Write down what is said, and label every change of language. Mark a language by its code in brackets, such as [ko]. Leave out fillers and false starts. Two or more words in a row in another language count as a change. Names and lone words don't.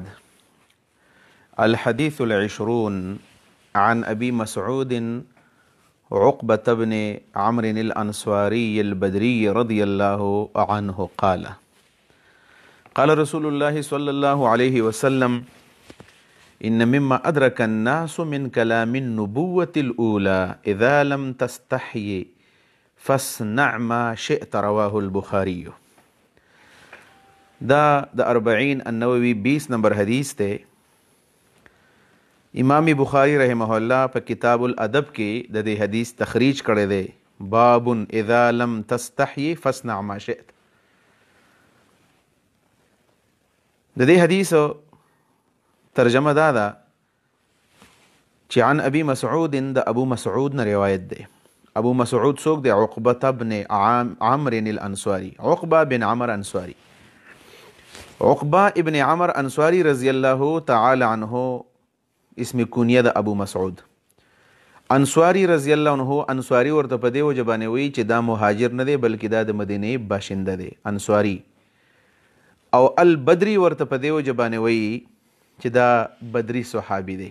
[ar] الحديث العشرون عن أبي مسعود عقبة بن عمرو الأنصاري البدري رضي الله عنه قال: قال رسول الله صلى الله عليه وسلم: إن مما أدرك الناس من كلام النبوة الأولى إذا لم تستحي فاصنع ما شئت. رواه البخاري. [ps] دا د 40 النووي 20 نمبر حدیث ته امام بخاری رحمه الله په کتاب الادب کې د دې حدیث تخریج کړی دی. [ar] باب اذا لم تستحي فاصنع ما شئت. [ps] د دې حدیث ترجمه دا ده چې [ar] عن ابي مسعود [ps] د ابو مسعود نه روایت دی. ابو مسعود څوک دی؟ عقبه بن عمرو الانصاري. عقبه بن عمرو انصاري. عقبه ابن عمرو انصاري [ar] رضی الله تعالی عنه [ps] اسم کنیه د ابو مسعود. انصاري [ar] رضی الله عنه [ps] انصاري ورته په دې وجه باندې وایي چې دا مهاجر نه دی بلکې دا د مدینه باشنده دی انصاري. او البدري ورته په دې وجه باندې وایي چې دا بدري صحابي دی.